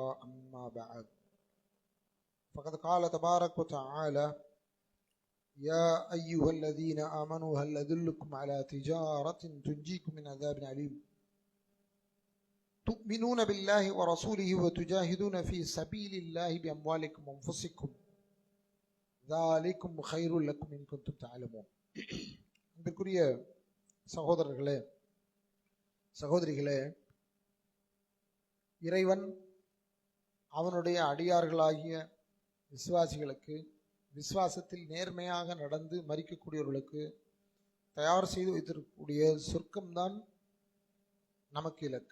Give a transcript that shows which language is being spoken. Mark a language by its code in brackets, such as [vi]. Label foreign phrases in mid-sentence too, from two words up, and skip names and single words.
[ar] أما بعد، فقد قال تبارك وتعالى: يا أيها الذين آمنوا هل أدلكم على تجارة تنجيكم من عذاب أليم تؤمنون بالله ورسوله وتجاهدون في سبيل الله بأموالكم وأنفسكم ذلكم خير لكم إن كنتم تعلمون. [ta] அன்பிற்குரிய சகோதரர்களே சகோதரிகளே, இறைவன் அவனுடைய அடியார்களாகிய விசுவாசிகளுக்கு, விசுவாசத்தில் நேர்மையாக நடந்து மரிக்கக்கூடியவர்களுக்கு தயார் செய்து வைத்திருக்கக்கூடிய சொர்க்கம்தான் நமக்கு இலக்கு.